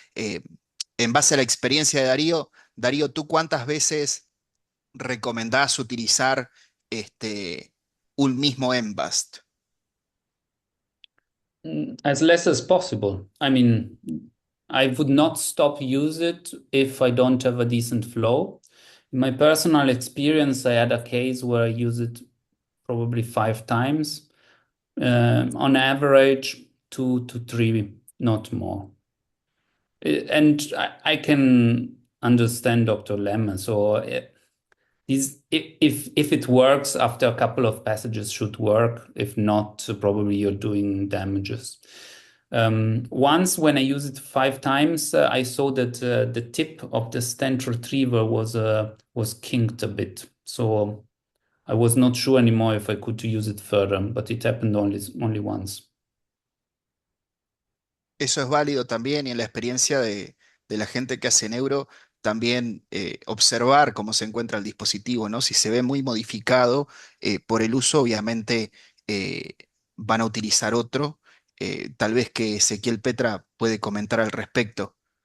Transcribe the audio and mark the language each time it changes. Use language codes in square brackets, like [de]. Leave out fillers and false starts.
[es] Eh, en base a la experiencia de Darío, Darío, ¿tú cuántas veces recomendás utilizar un mismo Embast? [en] As less as possible. I mean, I would not stop use it if I don't have a decent flow. In my personal experience, I had a case where I used it probably 5 times. On average, 2 to 3, not more. And I can understand Dr. Lemon. So if it works after a couple of passages should work. If not, probably you're doing damages. Once when I used it 5 times, I saw that the tip of the stent retriever was kinked a bit. So I was not sure anymore if I could use it further, but it happened only once. [es] Eso es válido también y en la experiencia de la gente que hace neuro, también observar cómo se encuentra el dispositivo, ¿no? Si se ve muy modificado por el uso, obviamente eh, van a utilizar otro. Tal vez que Ezequiel Petra puede comentar al respecto.